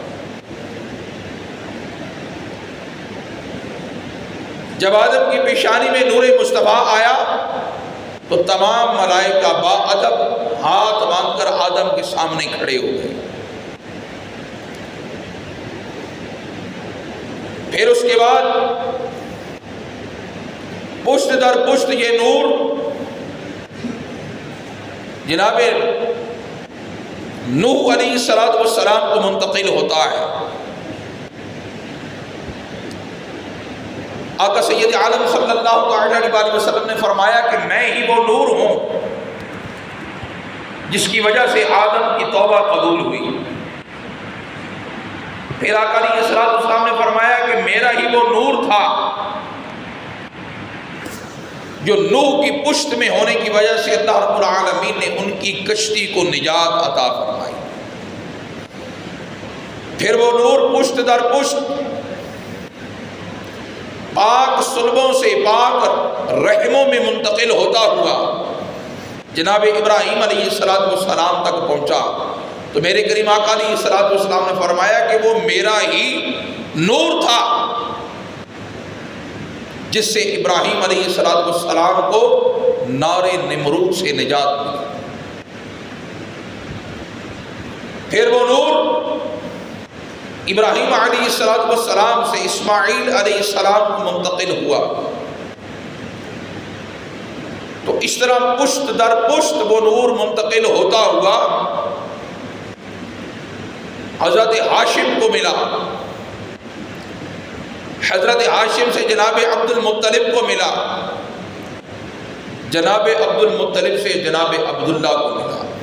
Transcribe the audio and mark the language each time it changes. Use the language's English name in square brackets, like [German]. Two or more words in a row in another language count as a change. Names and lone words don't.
[Urdu] جب آدم کی پیشانی میں نور مصطفیٰ آیا تو تمام ملائکہ با ادب ہاتھ باندھ کر آدم کے سامنے کھڑے ہو گئے۔ پھر اس کے بعد پشت در پشت یہ نور جناب نوح [Arabic] علیہ السلام [Urdu] کو منتقل ہوتا ہے۔ آقا سید عالم [Arabic] صلی اللہ علیہ وسلم [Urdu] نے فرمایا کہ میں ہی وہ نور ہوں جس کی وجہ سے آدم کی توبہ قبول ہوئی۔ پھر آقا [Arabic] علیہ السلام [Urdu] نے فرمایا کہ میرا ہی وہ نور تھا جو نوح کی پشت میں ہونے کی وجہ سے [Arabic] اللہ رب العالمین [Urdu] نے ان کی کشتی کو نجات عطا فرمائی۔ پھر وہ نور پشت در پشت پاک صلبوں سے پاک رحموں میں منتقل ہوتا ہوا جناب ابراہیم [Arabic] علیہ السلام [Urdu] تک پہنچا۔ تو میرے کریم آقا [Arabic] علیہ السلام [Urdu] نے فرمایا کہ وہ میرا ہی نور تھا جس سے ابراہیم [Arabic] علیہ السلام [Urdu] کو نار نمرود سے نجات ملی۔ پھر وہ نور ابراہیم [Arabic] علیہ السلام [Urdu] سے اسماعیل [Arabic] علیہ السلام [Urdu] کو منتقل ہوا۔ تو اس طرح پشت در پشت وہ نور منتقل ہوتا ہوا حضرت ہاشم کو ملا۔ حضرت ہاشم سے جناب عبد المطلب کو ملا، جناب عبد المطلب سے جناب عبداللہ کو ملا۔